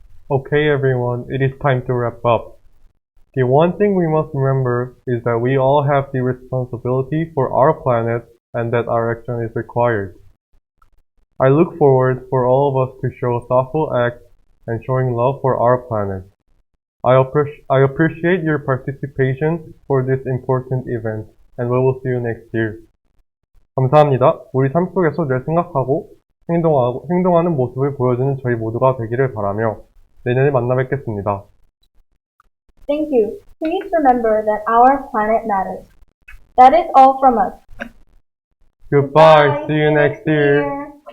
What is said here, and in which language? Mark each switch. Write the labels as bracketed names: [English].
[English] Okay everyone, it is time to wrap up. The one thing we must remember is that we all have the responsibility for our planet and that our action is required. I look forward for all of us to show thoughtful acts and showing love for our planet. I appreciate your participation for this important event and we will see you next year. [Korean] 감사합니다. 우리 삶 속에서 늘 생각하고 행동하는 모습을 보여주는 저희 모두가 되기를 바라며 내년에 만나 뵙겠습니다. [English] Thank you. Please remember that our planet matters. That is all from us. Goodbye. See you next year.